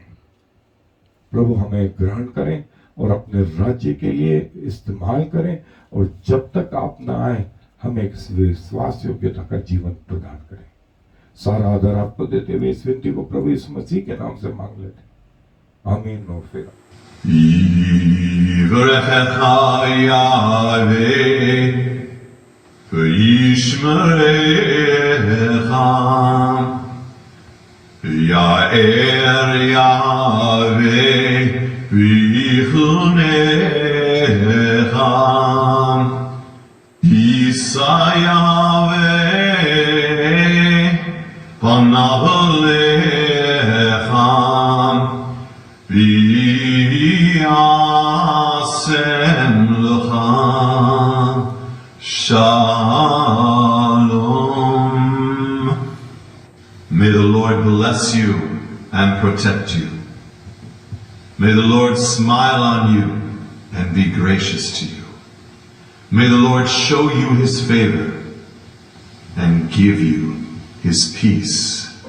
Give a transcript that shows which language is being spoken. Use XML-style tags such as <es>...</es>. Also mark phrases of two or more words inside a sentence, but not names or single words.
<hi>प्रभु हमें ग्रहण करें और अपने राज्य के लिए इस्तेमाल करें, और जब तक आप ना आए हमें एक विश्वास योग्यता का जीवन प्रदान करें। सारा आदर आपको देते हुए इस विनती को प्रभु यीशु मसीह के नाम से मांग लेते हैं, आमीन। और फिर</hi> <he>יאר יהוה ויחנך ישא יהוה פניו לך וישם לך שלום.</he> <en>May the Lord bless you and protect you. May the Lord smile on you and be gracious to you. May the Lord show you his favor and give you his peace.</en>